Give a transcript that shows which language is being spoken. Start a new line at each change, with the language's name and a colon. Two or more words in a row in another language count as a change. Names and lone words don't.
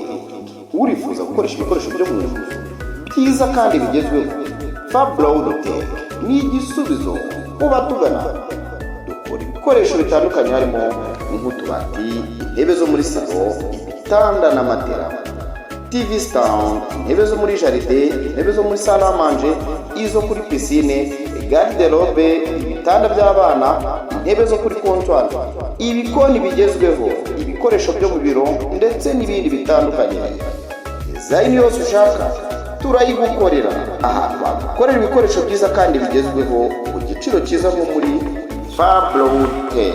Kinyarwanda: Urifuza gukoresha ibikoresho byo mu nzu byiza kandi bigezweho, Fabula Hotel ni igisubizo ku batugana. Dukora ibikoresho bitandukanye harimo nk'utubati, intebe zo muri salo, ibitanda na matera,
English: TV stand,
Kinyarwanda: intebe zo muri jaride, intebe zo muri
French: salle à manger,
Kinyarwanda: izo kuri piscine, garde-robe, ibitanda by'abana, intebe zo kuri comptoir, ibikoni bigezweho, ibikoresho byo mu biro ndetse n'ibindi bitandukanye. Design yose ushaka turayigukorera. Aha bakorera ibikoresho byiza kandi bigezweho ku giciro cyiza nko muri Fabula Hotel.